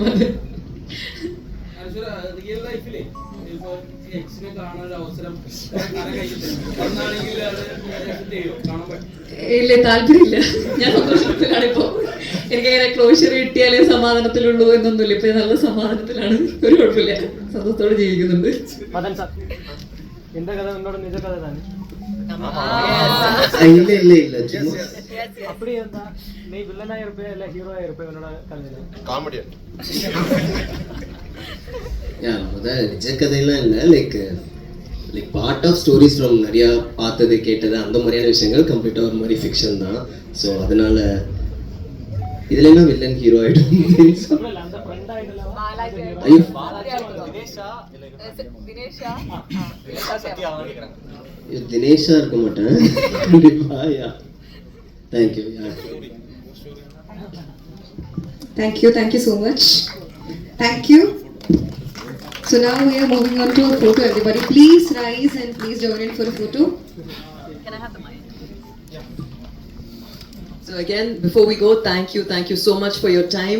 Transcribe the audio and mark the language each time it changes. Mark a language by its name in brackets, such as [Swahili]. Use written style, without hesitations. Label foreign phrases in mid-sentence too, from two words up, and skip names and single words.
[Malayalam] അത് ഇല്ല, താല്പര്യമില്ല. ഞാൻ സന്തോഷത്തിലാണ് ഇപ്പൊ. എനിക്ക് അങ്ങനെ ക്ലോഷർ കിട്ടിയാലേ സമാധാനത്തിലുള്ളൂ എന്നൊന്നുമില്ല. ഇപ്പൊ നല്ല സമാധാനത്തിലാണ്. ഒരു കുഴപ്പമില്ല, സന്തോഷത്തോടെ ജീവിക്കുന്നുണ്ട്. [Tamil] இந்த கதை உன்னோட நிஜ கதை தானே இல்ல இல்ல இல்ல சும்மா அப்படி இருந்தா நீ வில்லனா இருப்பே இல்ல ஹீரோயா இருப்பே உன்னோட கதையில காமெடியன். நிஜ கதையெல்லாம் இல்லை [English] like part of stories from [Tamil] நிறையா பார்த்தது கேட்டது அந்த மாதிரியான விஷயங்கள் கம்ப்ளீட்டாக ஒரு மாதிரி ஃபிக்ஷன் தான். ஸோ அதனால இதுல என்ன வில்லன் ஹீரோ ஆயிடும் அந்த ஃப்ரெண்ட் ஆயிடலாம் ஐயோ தினேஷா இருக்க மாட்டேன் கண்டிப்பா. [English] ya thank you. Thank you so much. Thank you. So now we are moving on to a photo. Everybody, please rise and please join in for a photo. Can I have the mic? So again, before we go, thank you so much for your time.